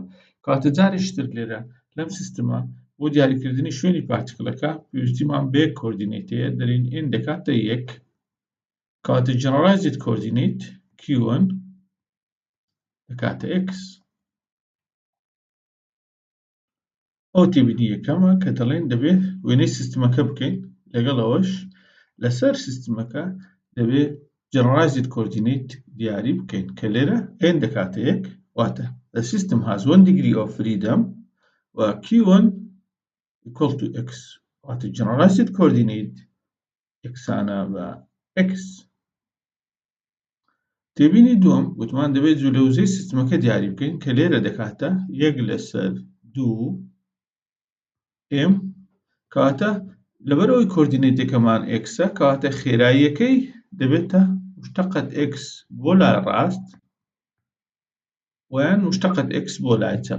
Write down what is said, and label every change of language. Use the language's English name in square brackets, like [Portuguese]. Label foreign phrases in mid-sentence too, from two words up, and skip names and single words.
[Central Kurdish] کەواتە جارێکتر لێرە لەم سیستمە بۆ دیاریکردنی شوێنی پارتیکلەکە پێویستیمان بە یەک کۆردینەیتەیە دەرین n دەکاتە 1 کەواتە [English] generalized coordinate [Central Kurdish] q1 دەکاتە x. ئەو تێبینی یەکەمە کە دەڵێن دەبێت وێنەی سیستمەکە بکەین لەگەڵ ئەوەش لەسەر سیستمەکە دەبێت [English] generalized coordinate [Central Kurdish] دیاری بکەین کە لێرە n دەکاتە 1 واتە [English] the system has 1 degree of freedom [Central Kurdish] و [English] q1 equal to x [Central Kurdish] واتە [English] generalized coordinate [Central Kurdish] یەکسانە بە x. تێبینی دووەم وتمان دەبێت جوولەوزەی سیستمەکە دیاری بکەین کە لێرە دەکاتە 1/2 m کەواتە لەبەرەوەی کۆردینەیتەکەمان xە کەواتە خێراییەکەی دەبێتە مشتەقەت x بۆ لای ڕاست ویان مشتەقەت x بۆ لای چەپ.